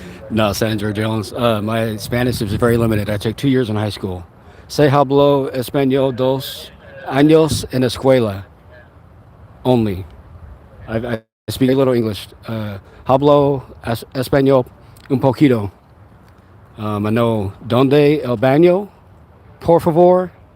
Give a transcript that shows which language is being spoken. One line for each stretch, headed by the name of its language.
English: No, Sandra Jones. My Spanish is very limited. I took 2 years in high school.
Spanish: Sé hablo español 2 años en escuela
English: only. I speak a little English.
Spanish: Hablo español un poquito.
English: I know
Spanish: donde el baño, por favor.